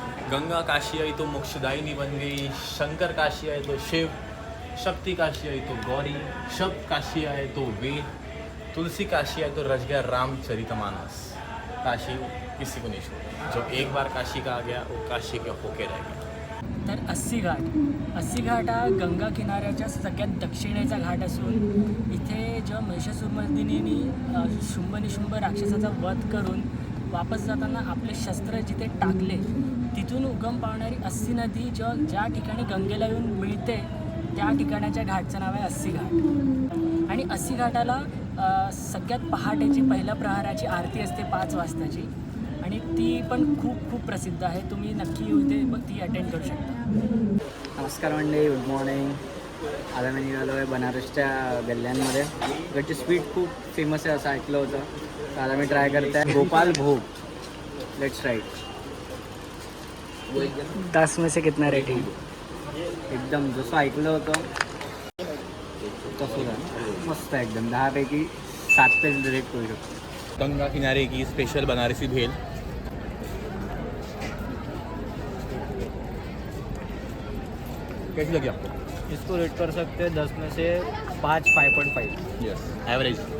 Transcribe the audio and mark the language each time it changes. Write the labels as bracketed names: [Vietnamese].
[Hindi] गंगा काशी आई तो मोक्षदायिनी बन गई. शंकर काशी आए तो शिव. शक्ति काशी आई तो गौरी. शब्द काशी आए तो वेद. तुलसी काशी आए तो रच गया रामचरितमानस. काशी किसी को नहीं छोड़ती. जो एक बार काशी का आ गया वो काशी का होके रह गया. [Marathi] तर अस्सी घाट हा गंगा किनाऱ्याच्या सगळ्यात दक्षिणेचा घाट असून इथे जेव्हा महिषासुरमर्दिनीने शुंभ राक्षसाचा वध करून वापस जाताना आपले शस्त्र जिथे टाकले तिथून उगम पावणारी अस्सी नदी ज्या ठिकाणी गंगेला येऊन मिळते त्या ठिकाणाच्या घाटचं नाव आहे अस्सी घाट. आणि अस्सी घाटाला सगळ्यात पहाटेची पहिल्या प्रहाराची आरती असते 5 वाजताची आणि ती पण खूप प्रसिद्ध आहे. तुम्ही नक्की येऊ इथे ती अटेंड करू शकता. नमस्कार मंडळी, गुड मॉर्निंग. आता मी निघालो आहे बनारसच्या गल्ल्यांमध्ये. इकडची स्वीट खूप फेमस आहे असं ऐकलं होतं. तर आता मी ट्राय करते आहे गोपाल भोग. [English] Let's try. [Hindi] 10 में से कितना रेटिंग? [Marathi] एकदम जसं ऐकलं होतं तसं आहे. मस्त आहे एकदम. 10 पैकी 7 पे रेट करू शकतो. [Hindi] गंगा किनारे की स्पेशल बनारसी भेल. कैसी लगी आपको? इसको रेट कर सकते हैं 10 में से 5.5. [English] Yes, average.